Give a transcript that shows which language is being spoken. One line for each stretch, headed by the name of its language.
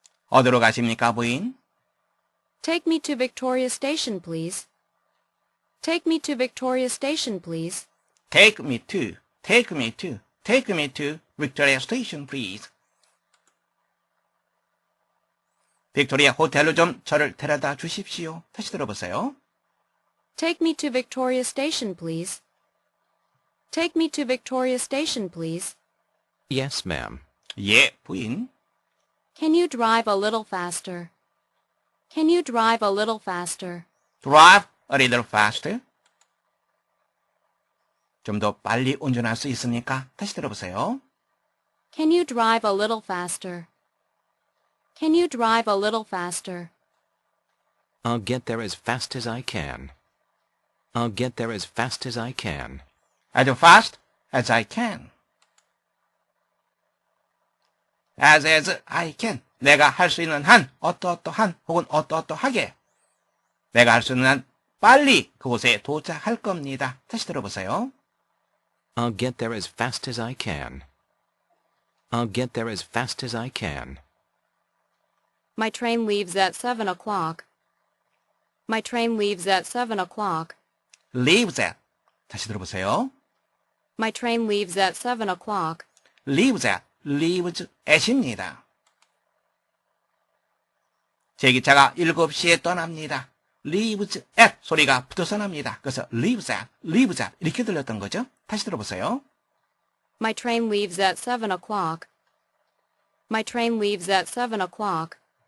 Korean: 어디로 가십니까, 부인?
English: Take me to Victoria Station, please. Take me to Victoria Station, please. take me to, take me to, take me to Victoria Station, please.
Korean: 빅토리아 호텔로 좀 저를 데려다 주십시오. 다시 들어보세요.
English: Take me to Victoria Station, please. Take me to Victoria Station, please. Yes, ma'am.
Korean: 예, 부인.
English: Can you drive a little faster? Can you drive a little faster? drive a little faster.
Korean: 좀 더 빨리 운전할 수 있습니까? 다시 들어보세요.
English: Can you drive a little faster? Can you drive a little faster? I'll get there as fast as I can. I'll get there as fast as I can. as fast as I can. as I can.
Korean: 내가 할 수 있는 한, 어떠어떠한 혹은 어떠어떠하게. 내가 할 수 있는 한 빨리 그곳에 도착할 겁니다. 다시 들어보세요.
English: I'll get there as fast as I can. I'll get there as fast as I can. My train leaves at 7 o'clock. My train leaves at 7 o'clock. leaves at.
Korean: 다시 들어보세요.
English: My train leaves at 7 o'clock. leaves at, leaves at입니다.
Korean: 제 기차가 7시에 떠납니다.
English: leaves at
Korean: 소리가 붙어서 납니다. 그래서
English: leaves at
Korean: 이렇게 들렸던 거죠. 다시 들어보세요.
English: My train leaves at 7 o'clock. My train leaves at 7 o'clock.